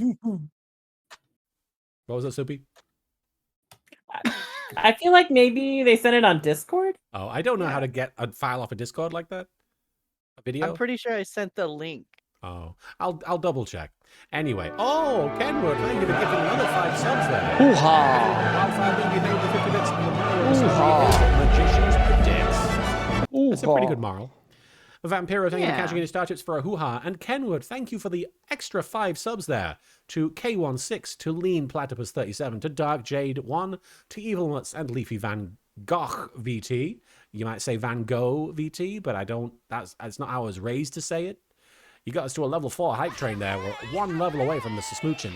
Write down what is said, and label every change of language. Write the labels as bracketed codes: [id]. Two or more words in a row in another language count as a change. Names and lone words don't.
[en] What was that, Soupy? I feel like maybe they sent it on Discord. Oh, I don't know how to get a file off a Discord like that. A video? I'm pretty sure I sent the link. Oh, I'll double check. Anyway, oh, Kenwood, thank you for giving another 5 subs there. Hoo-ha! Wildfire Baby, thank you for 50 bits. And the moral of the story is Magicians Predicts. That's a pretty good moral. Vampiro, thank you for Yeah. catching any star chips for a hoo-ha. And Kenwood, thank you for the extra 5 subs there. To K16, to Lean Platypus 37, to Dark Jade 1, to Evil Nuts and Leafy Van Gogh VT. You might say Van Gogh VT, but that's not how I was raised to say it. You got us to a level 4 hype train there. We're one level away from the Smooching.